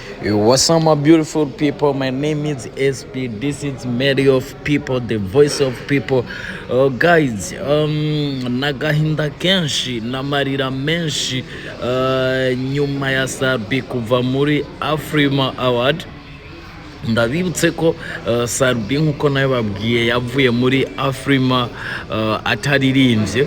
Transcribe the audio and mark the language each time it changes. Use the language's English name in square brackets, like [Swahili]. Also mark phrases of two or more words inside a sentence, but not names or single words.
[English] What's up, my beautiful people? My name is SP. This is Mary of People, the voice of people. Guys, [Rundi] nagahinda kenshi namarira menshi nyuma ya Sarbi kuva muri AFRIMA Award. Ndabibutse ko Sarbi nkuko nayo babwiye yavuye muri AFRIMA ataririmbye.